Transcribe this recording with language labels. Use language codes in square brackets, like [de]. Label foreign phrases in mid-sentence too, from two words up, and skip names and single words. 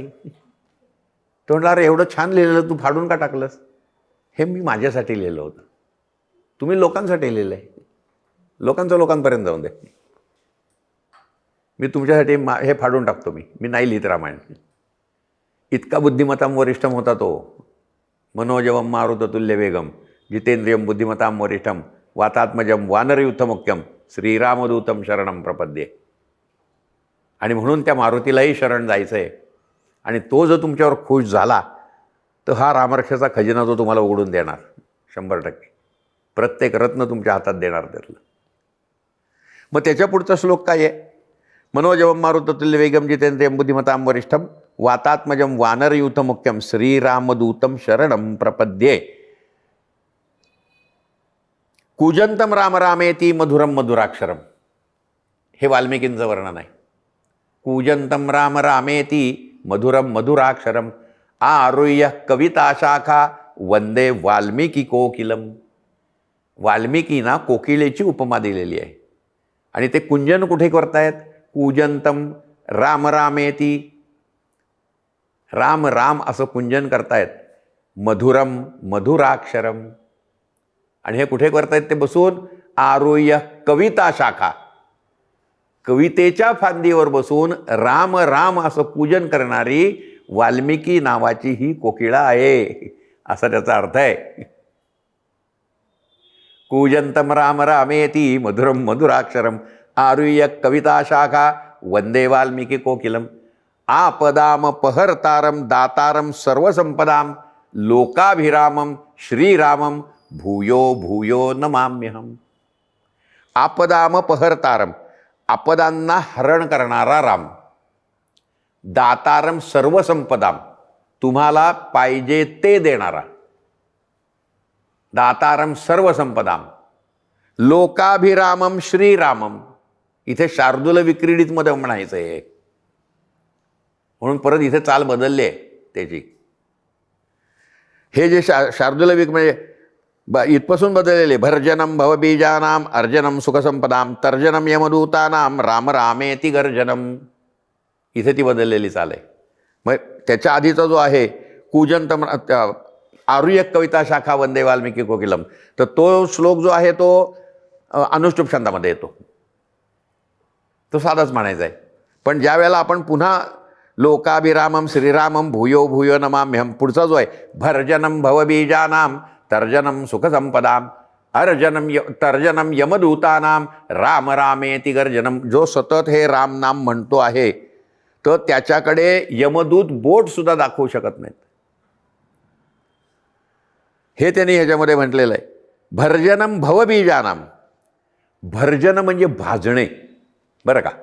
[mr] तो म्हटला अरे एवढं छान लिहिलेलं तू फाडून का टाकलंस? हे मी माझ्यासाठी लिहिलं होतं, तुम्ही लोकांसाठी लिहिलं आहे. लोकांपर्यंत जाऊन दे. मी तुमच्यासाठी हे फाडून टाकतो. मी नाही लिहित रामायण. इतका [sa] बुद्धिमताम वरिष्ठम [mr] होता तो. [sa] मनोजवम मारुततुल्य वेगम जितेंद्रियम बुद्धिमताम वरिष्ठम वातात्मजम वानरयुथमुख्यम श्रीरामदूतम शरणम प्रपद्ये. [mr] आणि म्हणून त्या मारुतीलाही शरण जायचं आहे. आणि तो जर तुमच्यावर खुश झाला तर हा रामरक्षाचा खजिना तो तुम्हाला उघडून देणार 100%. प्रत्येक रत्न तुमच्या हातात देणार त्यातलं. मग त्याच्या पुढचा श्लोक काय आहे? [sa] मनोजवम मारुततुल्य वेगम जितेंद्रियम बुद्धिमताम वरिष्ठम वातात्मजम वानरयूथमुख्यम श्रीरामदूतम शरणम प्रपद्ये. कूजंतम राम रामेती मधुरम मधुराक्षरम. [mr] हे वाल्मिकींचं वर्णन आहे. [sa] कूजंतम राम रामेती मधुरम मधुराक्षरम आरुह्य कविताशाखा वंदे वाल्मिकी कोकिलम. [mr] वाल्मिकींना कोकिलेची उपमा दिलेली आहे. आणि ते कुंजन कुठे करतायत? [sa] कूजंतम राम रामेती, [mr] राम राम असं कुंजन करतायत. [sa] मधुरम मधुराक्षरम. [mr] आणि हे कुठे करतायत? ते बसून [sa] आरुह्य कविता शाखा, [mr] कवितेच्या फांदीवर बसून राम राम असं पूजन करणारी वाल्मिकी नावाची ही कोकिळा आहे, असा त्याचा अर्थ आहे. [sa] कूजंतम राम रामेती मधुरम मधुराक्षरम आरुह्य कविता शाखा वंदे वाल्मिकी कोकिलम आपदाम पहरतारम दातारम सर्वसंपदाम लोकाभिरामम श्रीरामम भूयो भूयो नमाम्यहम. आपदाम पहरतारम, [mr] आपदांना हरण करणारा राम. [sa] दातारम सर्वसंपदाम, [mr] तुम्हाला पाहिजे ते देणारा. [sa] दातारम सर्वसंपदाम लोकाभिरामम श्रीरामम. [mr] इथे शार्दूल विक्रीडित मध्ये म्हणायचं आहे, म्हणून परत इथे चाल बदलली आहे त्याची. हे जे शार्दूलविक म्हणजे इथपासून बदललेले [sa] भर्जनम भवबीजानाम अर्जनम सुखसंपदाम तर्जनम यमदूतानाम राम रामेति गर्जनम, [mr] इथे ती बदललेली चाल आहे. मग त्याच्या आधीचा जो आहे [sa] कूजंत आरुयक कविता शाखा वंदे वाल्मिकी कोकिलम, [mr] तर तो श्लोक जो आहे तो अनुष्टुप छंदामध्ये येतो, तो साधाच म्हणायचा आहे. पण ज्या वेळेला आपण पुन्हा [sa] लोकाभिरामम श्रीरामम भूयो भूयो नमाम्यहम, [mr] पुढचा जो आहे [sa] भर्जनम भवबीजानाम तर्जनम सुखसंपदाम तर्जनम यमदूतानाम राम रामेति गर्जनम, [mr] जो सतत हे राम नाम म्हणतो आहे तर त्याच्याकडे यमदूत बोट सुद्धा दाखवू शकत नाहीत, हे त्यांनी ह्याच्यामध्ये म्हटलेलं आहे. [sa] भर्जनम भवबीजानाम, [mr] भर्जन म्हणजे भाजणे बरं का.